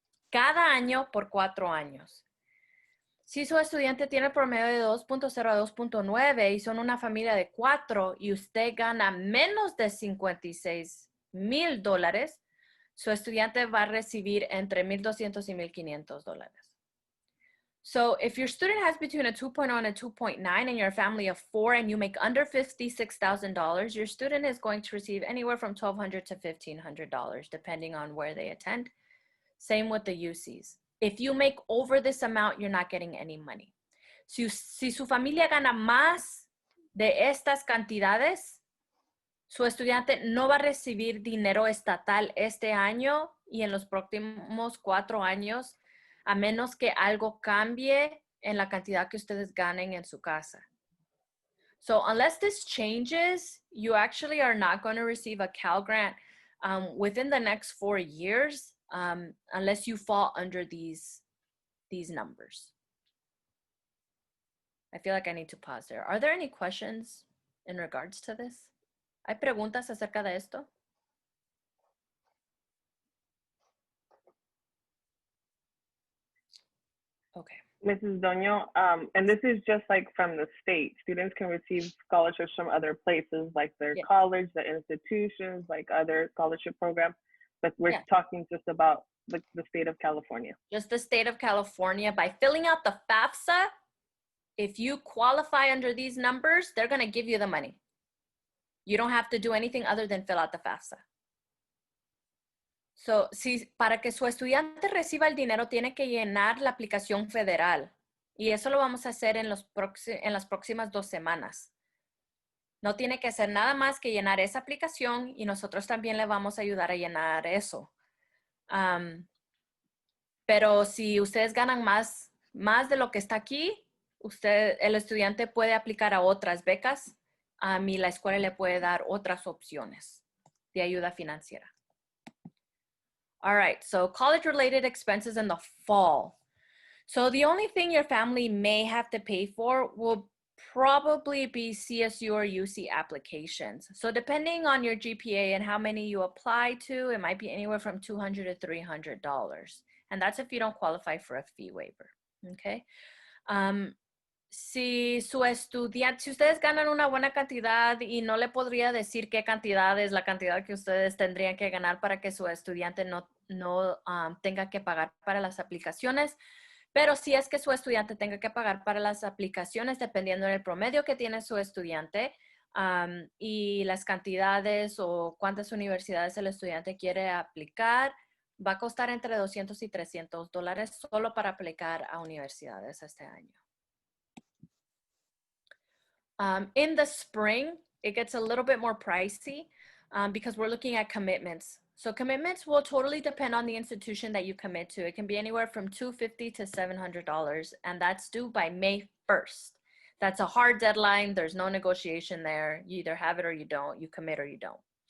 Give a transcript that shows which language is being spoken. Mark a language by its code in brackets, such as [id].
[es] Cada año por 4 años. Si su estudiante tiene el promedio de 2.0 a 2.9 y son una familia de 4 y usted gana menos de $56,000, su estudiante va a recibir entre $1,200 y $1,500. [en] So if your student has between a 2.0 and a 2.9 and you're a family of 4 and you make under $56,000, your student is going to receive anywhere from $1,200 to $1,500, depending on where they attend. Same with the UCs. If you make over this amount, you're not getting any money. [es] Si su familia gana más de estas cantidades, su estudiante no va a recibir dinero estatal este año y en los próximos 4 años, a menos que algo cambie en la cantidad que ustedes ganen en su casa. [en] So unless this changes, you actually are not going to receive a Cal Grant within the next 4 years unless you fall under these numbers. I feel like I need to pause there. Are there any questions in regards to this? [es] ¿Hay preguntas acerca de esto? [en] Okay. Mrs. Doño, and this is just like from the state. Students can receive scholarships from other places, like their college, the institutions, like other scholarship programs. But we're talking just about the state of California. Just the state of California. By filling out the FAFSA, if you qualify under these numbers, they're going to give you the money. You don't have to do anything other than fill out the FAFSA. [es] So, para que su estudiante reciba el dinero, tiene que llenar la aplicación federal. Y eso lo vamos a hacer en las próximas 2 semanas. No tiene que hacer nada más que llenar esa aplicación y nosotros también le vamos a ayudar a llenar eso. Pero si ustedes ganan más de lo que está aquí, el estudiante puede aplicar a otras becas y la escuela le puede dar otras opciones de ayuda financiera. [en] All right, so college-related expenses in the fall. So the only thing your family may have to pay for will probably be CSU or UC applications. So depending on your GPA and how many you apply to, it might be anywhere from $200 to $300. And that's if you don't qualify for a fee waiver, okay? [es] Si ustedes ganan una buena cantidad y no le podría decir qué cantidad es la cantidad que ustedes tendrían que ganar para que su estudiante no tenga que pagar para las aplicaciones, pero si es que su estudiante tenga que pagar para las aplicaciones, dependiendo del promedio que tiene su estudiante y las cantidades o cuántas universidades el estudiante quiere aplicar, va a costar entre $200 y $300 solo para aplicar a universidades este año. [en] In the spring, it gets a little bit more pricey because we're looking at commitments. So commitments will totally depend on the institution that you commit to. It can be anywhere from $250 to $700, and that's due by May 1st. That's a hard deadline. There's no negotiation there. You either have it or you don't. You commit or you don't.